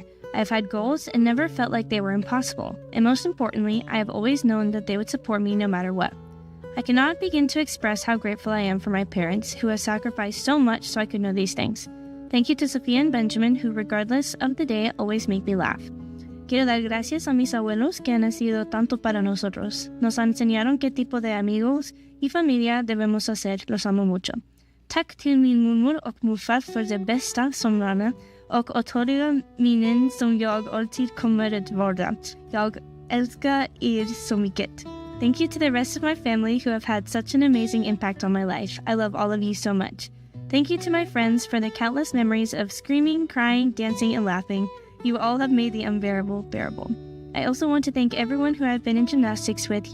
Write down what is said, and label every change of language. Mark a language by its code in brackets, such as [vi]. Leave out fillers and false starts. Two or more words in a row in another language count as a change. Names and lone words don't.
[en] I have had goals and never felt like they were impossible. And most importantly, I have always known that they would support me no matter what. I cannot begin to express how grateful I am for my parents, who have sacrificed so much so I could know these things. Thank you to Sophia and Benjamin, who regardless of the day, always make me laugh. [es] Quiero dar gracias a mis abuelos que han sido tanto para nosotros. Nos enseñaron qué tipo de amigos y familia debemos hacer. Los amo mucho. [sv] Tack till min mormor och morfar för det bästa somrarna och otroliga minnen som jag alltid kommer att vårda. Jag älskar er så mycket. [en] Thank you to the rest of my family who have had such an amazing impact on my life. I love all of you so much. Thank you to my friends for the countless memories of screaming, crying, dancing, and laughing. You all have made the unbearable bearable. I also want to thank everyone who I've been in gymnastics with.